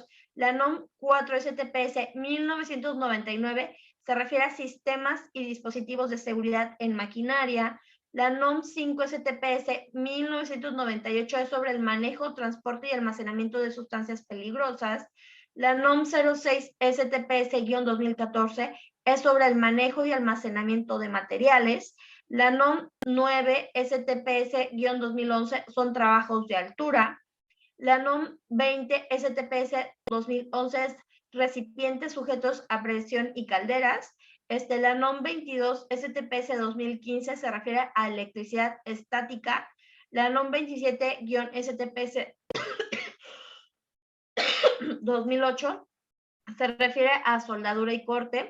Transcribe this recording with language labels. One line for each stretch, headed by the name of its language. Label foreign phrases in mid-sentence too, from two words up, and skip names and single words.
Spanish: La NOM 4-STPS-1999 se refiere a sistemas y dispositivos de seguridad en maquinaria. La NOM 5-STPS-1998 es sobre el manejo, transporte y almacenamiento de sustancias peligrosas. La NOM 06-STPS-2014 es sobre el manejo y almacenamiento de materiales. La NOM 9-STPS-2011 son trabajos de altura. La NOM 20-STPS-2011 es recipientes sujetos a presión y calderas. La NOM 22-STPS-2015 se refiere a electricidad estática. La NOM 27-STPS-2008 se refiere a soldadura y corte.